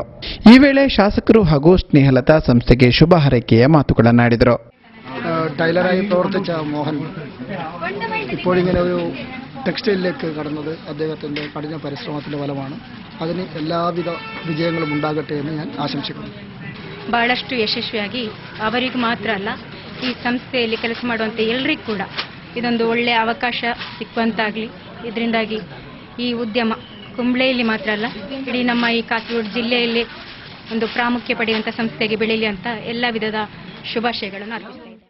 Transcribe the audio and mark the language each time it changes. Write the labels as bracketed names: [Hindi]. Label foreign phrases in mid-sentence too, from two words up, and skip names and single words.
[Kannada] ಈ ವೇಳೆ ಶಾಸಕರು ಹಾಗೂ ಸ್ನೇಹಲತಾ ಸಂಸ್ಥೆಗೆ ಶುಭ ಹಾರೈಕೆಯ ಮಾತುಗಳನ್ನಾಡಿದರು. [Malayalam] ടൈലറായി പ്രവർത്തിച്ച മോഹൻ ഇപ്പോഴിങ്ങനെ ഒരു ടെക്സ്റ്റൈലിലേക്ക് കടന്നത് അദ്ദേഹത്തിൻ്റെ കഠിന പരിശ്രമത്തിൻ്റെ ഫലമാണ്. അതിന് എല്ലാവിധ വിജയങ്ങളും ഉണ്ടാകട്ടെ എന്ന് ഞാൻ ആശംസിക്കുന്നു. [Kannada] ಬಹಳಷ್ಟು ಯಶಸ್ವಿಯಾಗಿ ಅವರಿಗೂ ಮಾತ್ರ ಅಲ್ಲ, ಈ ಸಂಸ್ಥೆಯಲ್ಲಿ ಕೆಲಸ ಮಾಡುವಂಥ ಎಲ್ಲರಿಗೂ ಕೂಡ ಇದೊಂದು ಒಳ್ಳೆಯ ಅವಕಾಶ ಸಿಕ್ಕುವಂತಾಗಲಿ. ಇದರಿಂದಾಗಿ ಈ ಉದ್ಯಮ ಕುಂಬ್ಳೆಯಲ್ಲಿ ಮಾತ್ರ ಅಲ್ಲ, ಇಡೀ ನಮ್ಮ ಈ ಕಾಸರಗೋಡು ಜಿಲ್ಲೆಯಲ್ಲಿ ಒಂದು ಪ್ರಾಮುಖ್ಯ ಪಡೆಯುವಂಥ ಸಂಸ್ಥೆಗೆ ಬೆಳೆಯಲಿ ಅಂತ ಎಲ್ಲ ವಿಧದ ಶುಭಾಶಯಗಳನ್ನು ಅರ್ಪಿಸ್ತಾ ಇದ್ದೇನೆ.